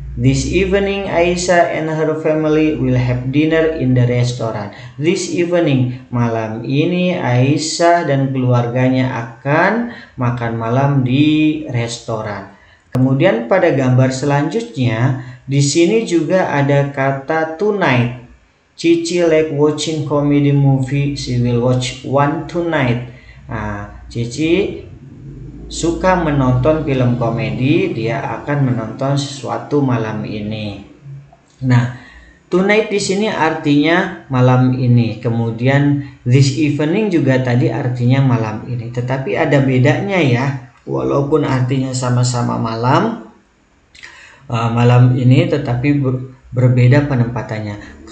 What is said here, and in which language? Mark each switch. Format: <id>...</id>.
<en>This evening Aisyah and her family will have dinner in the restaurant.</en> <id>This evening, malam ini Aisyah dan keluarganya akan makan malam di restoran. Kemudian pada gambar selanjutnya, di sini juga ada kata tonight.</id> <en>Cici like watching comedy movie. She will watch one tonight.</en> <id>Nah, Cici suka menonton film komedi. Dia akan menonton sesuatu malam ini. Nah, tonight di sini artinya malam ini. Kemudian this evening juga tadi artinya malam ini. Tetapi ada bedanya ya. Walaupun artinya sama-sama malam, malam ini, tetapi berbeda penempatannya.</id>